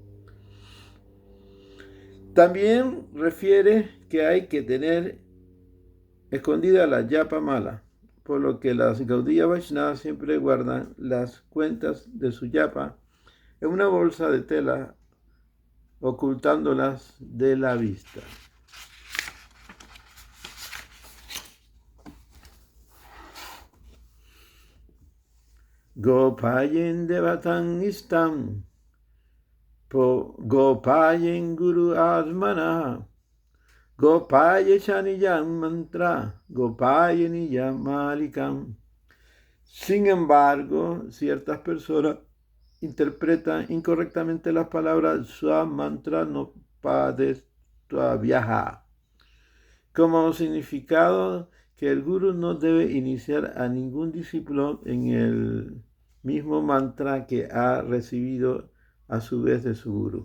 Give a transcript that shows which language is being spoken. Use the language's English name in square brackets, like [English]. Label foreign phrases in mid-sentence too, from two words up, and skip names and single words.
[Spanish] También refiere que hay que tener escondida la yapa mala, por lo que las Gaudiya Vaishnavas siempre guardan las cuentas de su yapa en una bolsa de tela, ocultándolas de la vista. [Sanskrit] Gopayen devatan istam, gopayen guru atmana, gopaye chaniyam mantra, gopaye niyam malikam. [Spanish] Sin embargo, ciertas personas interpretan incorrectamente las palabras [Sanskrit] Swa Mantra no Padestha [Spanish] como significado que el gurú no debe iniciar a ningún discípulo en el mismo mantra que ha recibido a su vez de su gurú.